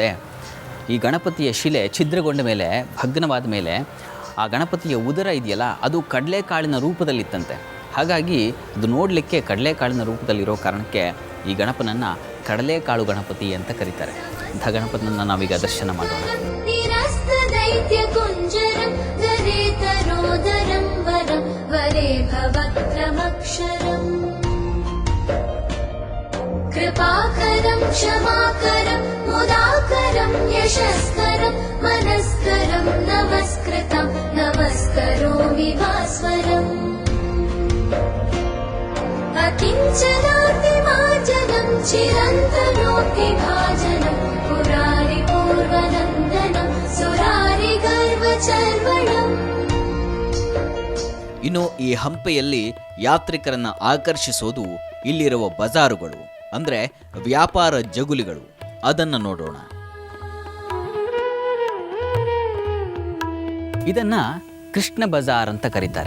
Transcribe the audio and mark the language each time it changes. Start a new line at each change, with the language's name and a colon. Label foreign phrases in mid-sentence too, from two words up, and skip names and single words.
Kannada: ಈ ಗಣಪತಿಯ ಶಿಲೆ ಛಿದ್ರಗೊಂಡ ಮೇಲೆ, ಭಗ್ನವಾದ ಮೇಲೆ ಆ ಗಣಪತಿಯ ಉದರ ಇದೆಯಲ್ಲ, ಅದು ಕಡಲೆಕಾಳಿನ ರೂಪದಲ್ಲಿತ್ತಂತೆ. ಹಾಗಾಗಿ ಅದು ನೋಡಲಿಕ್ಕೆ ಕಡಲೆಕಾಳಿನ ರೂಪದಲ್ಲಿರೋ ಕಾರಣಕ್ಕೆ ಈ ಗಣಪನನ್ನು ಕಡಲೆಕಾಳು ಗಣಪತಿ ಅಂತ ಕರೀತಾರೆ. ಅಂಥ ಗಣಪತಿಯನ್ನು ನಾವೀಗ ದರ್ಶನ ಮಾಡೋಣ.
Sanskrit: कृपाकरं क्षमाकरं मुदाकरं यशस्करं मनस्करं नमस्कृतं नमस्करोमि भास्वरम् अकिञ्चनातिमार्जनं चिरन्तनोऽतिभाजनं पुरारिपूर्वनन्दनं सुरारिगर्वचर्वणम्.
Kannada: ಇನ್ನು ಈ ಹಂಪೆಯಲ್ಲಿ ಯಾತ್ರಿಕರನ್ನು ಆಕರ್ಷಿಸೋದು ಇಲ್ಲಿರುವ ಬಜಾರುಗಳು, ಅಂದರೆ ವ್ಯಾಪಾರ ಜಗುಲಿಗಳು. ಅದನ್ನು ನೋಡೋಣ. ಇದನ್ನು ಕೃಷ್ಣ ಬಜಾರ್ ಅಂತ ಕರೀತಾರೆ.